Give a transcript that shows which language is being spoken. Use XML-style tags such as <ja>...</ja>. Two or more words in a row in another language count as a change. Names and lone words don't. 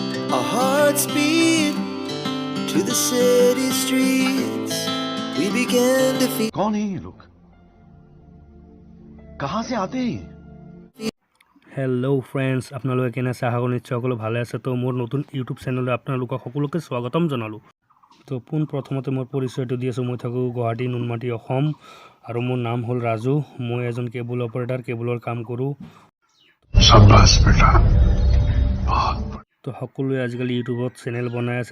<en>Our hearts beat to the city streets. We began to feel.</en> <hi>कौन है ये लोग? कहाँ से आते हैं?</hi> <en>Hello friends,</en> <as>আপোনালোকে কেনে আছে? আশা কৰোঁ নিশ্চয় সকলো ভালে আছে। তো মোৰ নতুন ইউটিউব চেনেললৈ আপোনালোকক সকলোকে স্বাগতম জনালোঁ। তো পোনপ্ৰথমতে মোৰ পৰিচয়টো দি আছোঁ। মই থাকোঁ গুৱাহাটী, নুনমাটি, অসম, আৰু মোৰ নাম হ'ল ৰাজু। মই এজন কেবল অপাৰেটাৰ, কেবলৰ কাম কৰোঁ। তো সকলোৱে আজিকালি ইউটিউবত চেনেল বনাই আছে।</as>